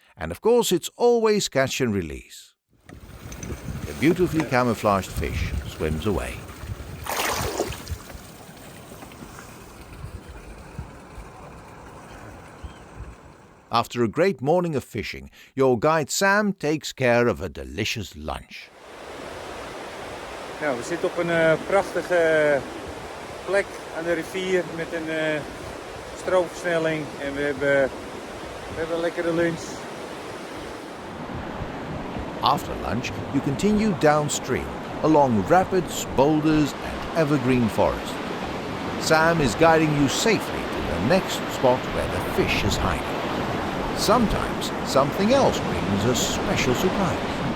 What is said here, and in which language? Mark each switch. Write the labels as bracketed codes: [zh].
[en] And of course, it's always catch and release. The beautifully camouflaged fish swims away. After a great morning of fishing, your guide Sam takes care of a delicious lunch. [nl] Nou, we zitten op een prachtige plek aan de rivier met een stroomversnelling en we hebben een lekkere lunch. [en] After lunch, you continue downstream, along rapids, boulders and evergreen forest. Sam is guiding you safely to the next spot where the fish is hiding. Sometimes something else brings a special surprise.